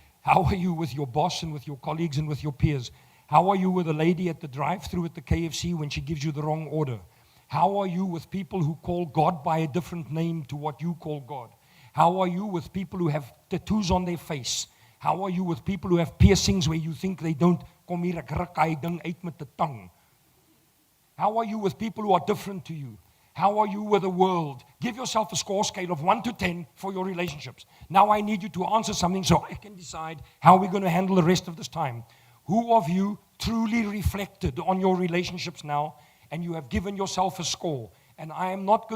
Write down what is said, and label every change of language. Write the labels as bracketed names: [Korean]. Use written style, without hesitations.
[English] How are you with your boss and with your colleagues and with your peers? How are you with a lady at the drive-thru at the KFC when she gives you the wrong order? How are you with people who call God by a different name to what you call God? How are you with people who have tattoos on their face? How are you with people who have piercings where you think they don't? [Afrikaans] Kom hier, ek ruk hy ding uit met 'n tang. [English] How are you with people who are different to you? How are you with the world? Give yourself a score scale of 1 to 10 for your relationships. Now I need you to answer something so I can decide how we're going to handle the rest of this time. Who of you truly reflected on your relationships now and you have given yourself a score? And I am not going to